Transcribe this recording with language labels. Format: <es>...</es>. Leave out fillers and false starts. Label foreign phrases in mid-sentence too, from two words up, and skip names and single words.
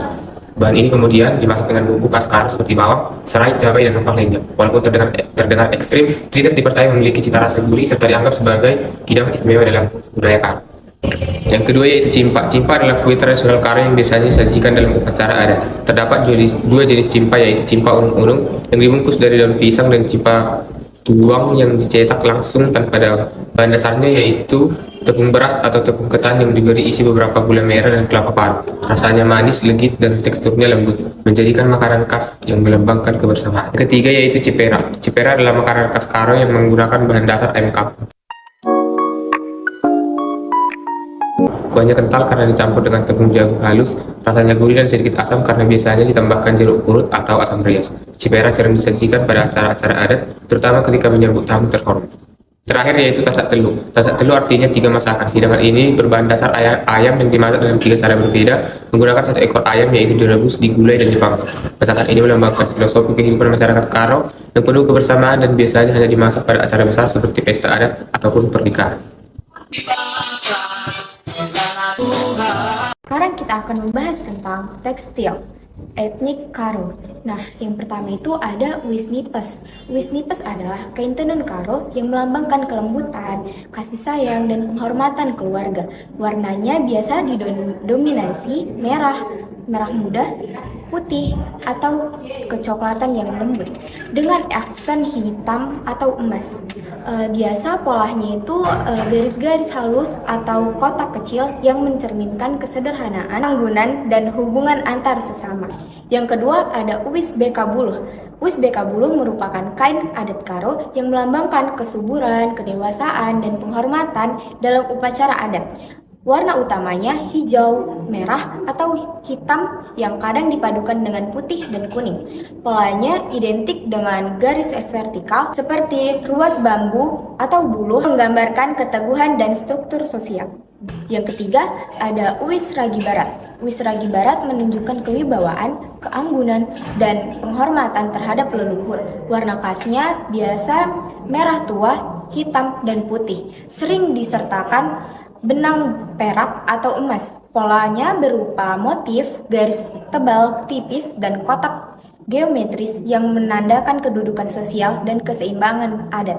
<id>Bahan ini kemudian dimasak dengan bumbu khas Karo seperti bawang, serai, cabai, dan rempah lainnya. Walaupun terdengar ekstrim, terites dipercaya memiliki cita rasa gurih serta dianggap sebagai hidangan istimewa dalam budaya Karo. Yang kedua yaitu cimpa. Cimpa adalah kue tradisional Karo yang biasanya disajikan dalam upacara adat. Terdapat dua jenis cimpa, yaitu cimpa unung-unung yang dibungkus dari daun pisang dan cimpa tuang yang dicetak langsung tanpa daun. Bahan dasarnya yaitu tepung beras atau tepung ketan yang diberi isi beberapa gula merah dan kelapa parut. Rasanya manis, legit, dan teksturnya lembut, menjadikan makanan khas yang melambangkan kebersamaan. Ketiga yaitu cipera. Cipera adalah makanan khas Karo yang menggunakan bahan dasar ayam kampung. Kuahnya kental karena dicampur dengan tepung jagung halus, rasanya gurih dan sedikit asam karena biasanya ditambahkan jeruk purut atau asam rias. Cipera sering disajikan pada acara-acara adat, terutama ketika menyambut tamu terhormat. Terakhir yaitu tasak telu. Tasak telu artinya 3 masakan. Hidangan ini berbahan dasar ayam yang dimasak dengan 3 cara berbeda, menggunakan 1 ekor ayam yaitu direbus, digulai, dan dipanggang. Masakan ini melambangkan filosofi kehidupan masyarakat Karo yang penuh kebersamaan dan biasanya hanya dimasak pada acara besar seperti pesta adat ataupun pernikahan. Sekarang kita akan membahas tentang tekstil etnik Karo. Nah, yang pertama itu ada uis nipes. Uis nipes adalah kain tenun Karo yang melambangkan kelembutan, kasih sayang, dan penghormatan keluarga. Warnanya biasa didominasi merah muda, putih, atau kecoklatan yang lembut dengan aksen hitam atau emas. Biasa polanya itu garis-garis halus atau kotak kecil yang mencerminkan kesederhanaan, tanggunan, dan hubungan antar sesama. Yang kedua ada uis bekabuluh. Uis bekabuluh merupakan kain adat Karo yang melambangkan kesuburan, kedewasaan, dan penghormatan dalam upacara adat. Warna utamanya hijau, merah, atau hitam yang kadang dipadukan dengan putih dan kuning. Polanya identik dengan garis vertikal seperti ruas bambu atau buluh menggambarkan keteguhan dan struktur sosial. Yang ketiga ada uis ragi barat. Uis ragi barat menunjukkan kewibawaan, keanggunan, dan penghormatan terhadap leluhur. Warna khasnya biasa merah tua, hitam, dan putih. Sering disertakan benang perak atau emas. Polanya berupa motif garis tebal, tipis, dan kotak geometris yang menandakan kedudukan sosial dan keseimbangan adat.</id>